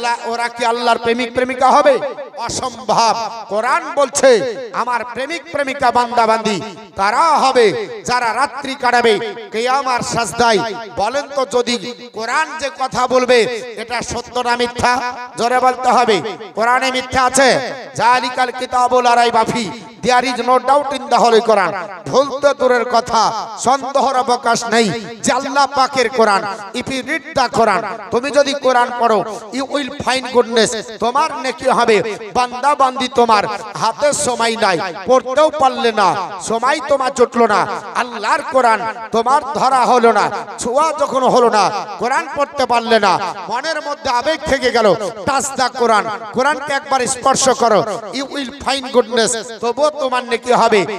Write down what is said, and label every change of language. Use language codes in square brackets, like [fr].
[bn] ওরা কি আল্লাহর প্রেমিক প্রেমিকা হবে? অসম্ভব। কোরআন বলছে আমার প্রেমিক প্রেমিকা বান্দা বান্দি তারা হবে যারা রাত্রি কাটাবে কিয়াম আর সাজদায়। বলেন তো, যদি কোরআন যে কথা বলবে এটা সত্য না মিথ্যা? জোরে বলতে হবে। কোরআনে মিথ্যা আছে? [ar] জালিকাল কিতাবুল লা রাইবা ফি, [en] there is no doubt in the holy Quran। [bn] ভুলতে দূরের কথা, সন্দেহের অবকাশ নেই যে আল্লাহ পাকের কোরআন, [en] if you read the Quran, [bn] তুমি যদি কোরআন পড়ো [en] you will find goodness, [bn] তোমার নেকি হবে। বান্দা বান্দি তোমার হাতে সময় নাই, পড়তেও পারলে না, সময় তোমার জুটলো না, আল্লাহর কোরআন তোমার ধরা হলো না, ছোঁয়া যখন হলো না, কোরআন পড়তে পারলে না, মনের মধ্যে আবেগ থেকে গেল, [en] touch the Quran, [bn] কোরআনকে একবার স্পর্শ করো, [en] you will find goodness, [bn] তবুও তোমার নেকি হবে।